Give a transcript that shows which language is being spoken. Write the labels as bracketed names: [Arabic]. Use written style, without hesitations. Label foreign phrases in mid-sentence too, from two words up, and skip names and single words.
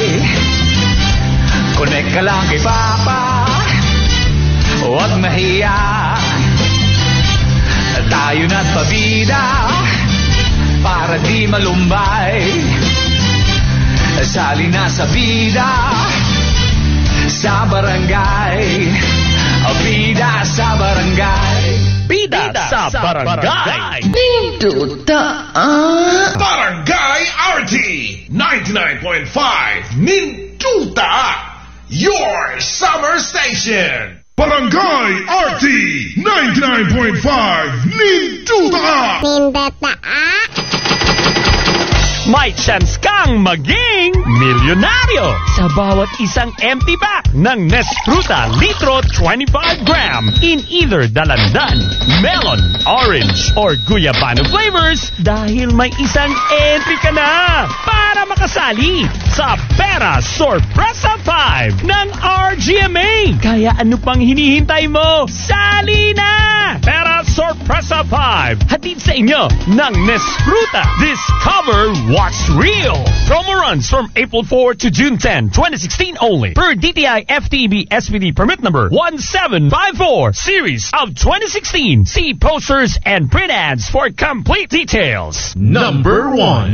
[Filipino] Connect ka lang kay papa, huwag mahiya. Tayo na't pabida para di malumbay. Sali na sa bida sa barangay. Bida sa barangay. Bida sa Barangay. Ninduta. [English] Barangay RT 99.5 Ninduta, your summer station. Barangay RT 99.5 Ninduta! Ninduta. [Filipino] May chance kang maging milyonaryo sa bawat isang [English] empty pack [Filipino] ng Nesfruta Litro 25 gram [English] in either dalandan, melon, orange, or guyabano flavors [Filipino] dahil may isang entry ka na para makasali sa Pera Sorpresa 5 ng RGMA. Kaya ano pang hinihintay mo? Sali na! Pera Sorpresa 5 hatid sa inyo ng Nesfruta. [English] Discover what's real. Promo runs from April 4 to June 10, 2016 only. Per DTI FTEB SPD permit number 1754 series of 2016. See posters and print ads for complete details.